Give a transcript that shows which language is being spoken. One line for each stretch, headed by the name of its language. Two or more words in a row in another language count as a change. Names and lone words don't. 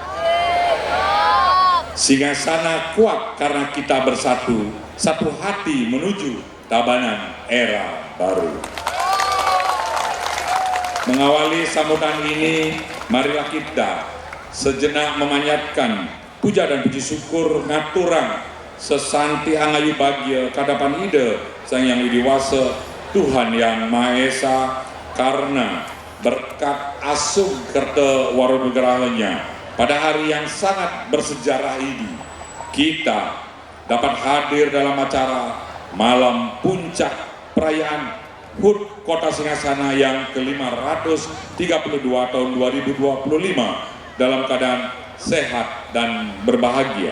Indonesian: Singgasana kuat karena kita bersatu, satu hati menuju Tabanan era baru. Mengawali sambutan ini, marilah kita sejenak memanjatkan puja dan puji syukur
Balinese: ngaturang sesanti angayu bagia kadapan ide Sang Yang Widiwasa
Indonesian: Tuhan Yang Maha Esa, karena berkat asuh kerta warunugerahanya pada hari yang sangat bersejarah ini, kita dapat hadir dalam acara Malam Puncak Perayaan HUT Kota Singgasana yang ke-532 tahun 2025 dalam keadaan sehat dan berbahagia.